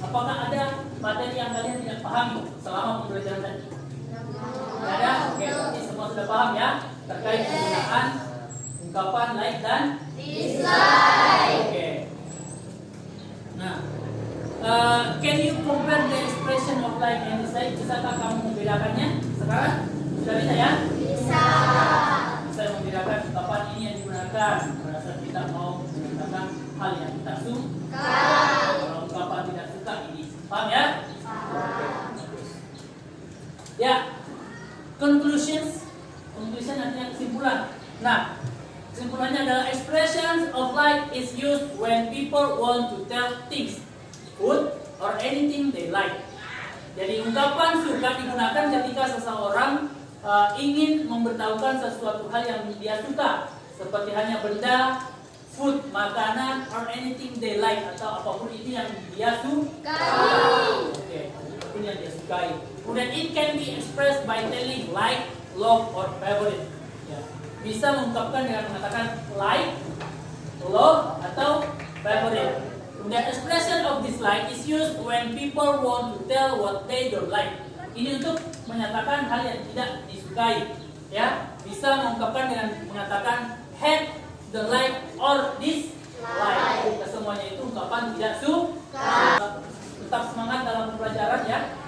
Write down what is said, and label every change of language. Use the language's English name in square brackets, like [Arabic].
[Indonesian] Apakah ada materi yang kalian tidak pahami selama pembelajaran tadi? Tidak ada? Oke, berarti semua sudah paham ya terkait penggunaan ungkapan like dan dislike. Oke. [English] Nah, can you compare the expression of like and dislike? [Indonesian] Bisakah kamu membedakannya sekarang? Sudah bisa ya? Bisa. Bisa membedakan ungkapan ini yang digunakan pada saat kita mau mengatakan hal yang kita suka. Kalau ungkapan tidak suka ini, paham ya? Ya. Conclusion artinya kesimpulan. Nah, kesimpulannya adalah [English] expressions of like is used when people want to tell things, food or anything they like. [Indonesian] Jadi ungkapan suka digunakan ketika seseorang ingin memberitahukan sesuatu hal yang dia suka, seperti hanya benda, food, makanan, [English] or anything they like, [Indonesian] atau apapun itu yang dia sukai. Oke, apapun yang dia sukai. [English] Kemudian it can be expressed by telling like, love, or favorite. [Indonesian] Ya. Bisa mengungkapkan dengan mengatakan like, love, atau favorite. [English] Kemudian expression of dislike is used when people want to tell what they don't like. [Indonesian] Ini untuk menyatakan hal yang tidak disukai. Ya, bisa mengungkapkan dengan mengatakan hate, [English] the like, or dislike. [Indonesian] Kesemuanya itu ungkapan tidak suka. Tetap semangat dalam pembelajaran ya.